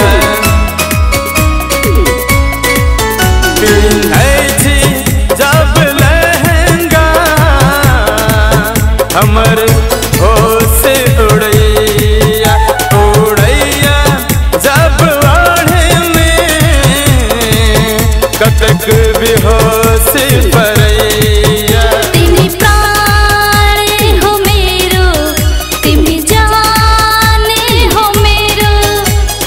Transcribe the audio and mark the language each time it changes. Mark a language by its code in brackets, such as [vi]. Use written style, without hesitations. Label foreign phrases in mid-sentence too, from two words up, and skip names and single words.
[mai] जब लहंगा हमर होश उड़ैया उड़ैया जब ओढ़नी कतक बेहोश परैया। [ne] तिमी प्राण हो मेरो, तिमी जान हो मेरो।